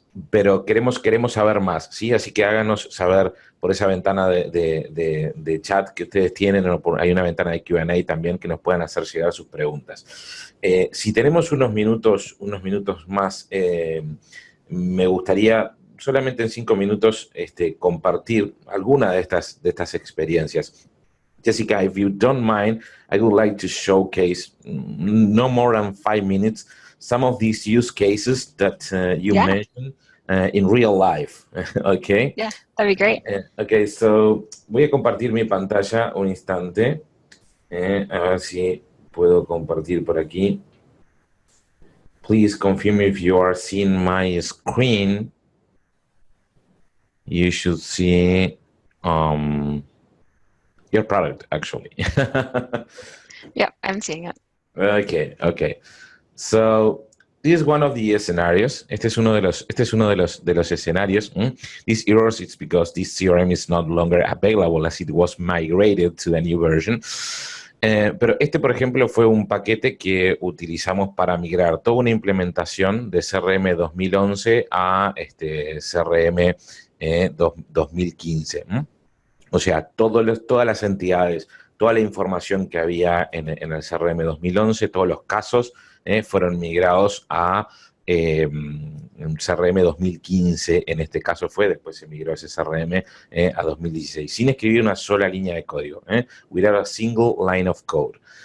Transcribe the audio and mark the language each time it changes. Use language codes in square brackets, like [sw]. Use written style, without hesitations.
[es] Pero queremos saber más, ¿sí? Así que háganos saber por esa ventana de chat que ustedes tienen, o hay una ventana de Q&A también que nos puedan hacer llegar sus preguntas. Si tenemos unos minutos más, me gustaría solamente en 5 minutos compartir alguna de estas experiencias. [en] Jessica, if you don't mind, I would like to showcase, no more than 5 minutes, some of these use cases that you mentioned in real life. Okay? Yeah, that'd be great. Okay, so [es] voy a compartir mi pantalla un instante. A ver si puedo compartir por aquí. [en] Please confirm if you are seeing my screen. You should see your product, actually. Yep, I'm seeing it. Okay. So this is one of the scenarios. [es] Este es uno de los escenarios. [en] These errors, it's because this CRM is no longer available as it was migrated to the new version. [es] Pero por ejemplo, fue un paquete que utilizamos para migrar toda una implementación de CRM 2011 a CRM 2015. O sea, todas las entidades, toda la información que había en el CRM 2011, todos los casos fueron migrados a CRM 2015, en este caso después se migró ese CRM a 2016, sin escribir una sola línea de código, [en] without a single line of code.